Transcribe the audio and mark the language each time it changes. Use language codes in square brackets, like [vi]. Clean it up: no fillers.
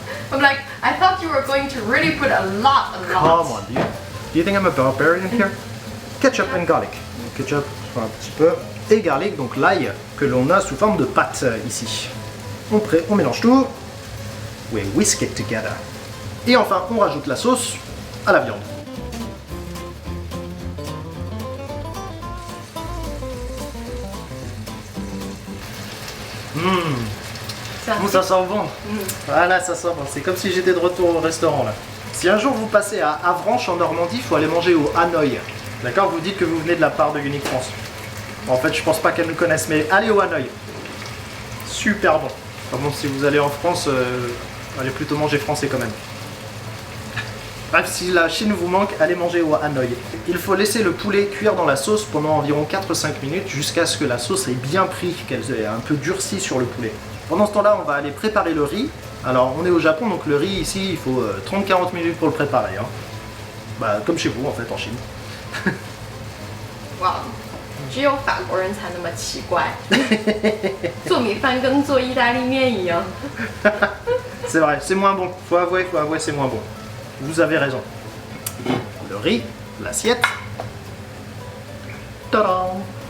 [en] I'm like, I thought you were going to really put a lot. Come on, do you think I'm a barbarian here? Ketchup and garlic. Ketchup, [fr] un petit peu. Et garlic, donc l'ail que l'on a sous forme de pâte ici. On mélange tout. [en] We whisk it together. [fr] Et enfin, on rajoute la sauce à la viande. Ça sent bon. Voilà, ça sent bon. C'est comme si j'étais de retour au restaurant là. Si un jour vous passez à Avranches en Normandie, il faut aller manger au Hanoï. D'accord? Vous dites que vous venez de la part de Unique France. En fait, je pense pas qu'elle nous connaisse, mais allez au Hanoï. super bon. Enfin bon, si vous allez en France, allez plutôt manger français quand même. Bref, si la Chine vous manque, allez manger au Hanoï. Il faut laisser le poulet cuire dans la sauce pendant environ 4-5 minutes jusqu'à ce que la sauce ait bien pris, qu'elle ait un peu durci sur le poulet. Pendant ce temps-là, on va aller préparer le riz. Alors, on est au Japon, donc le riz ici, il faut 30-40 minutes pour le préparer. Hein. Bah, comme chez vous en fait, en Chine. [zh] 哇，只有法国人才那么奇怪，做米饭跟做意大利面一样。 [fr] C'est vrai, c'est moins bon. Faut avouer, c'est moins bon. Vous avez raison. Le riz, l'assiette. Tadam!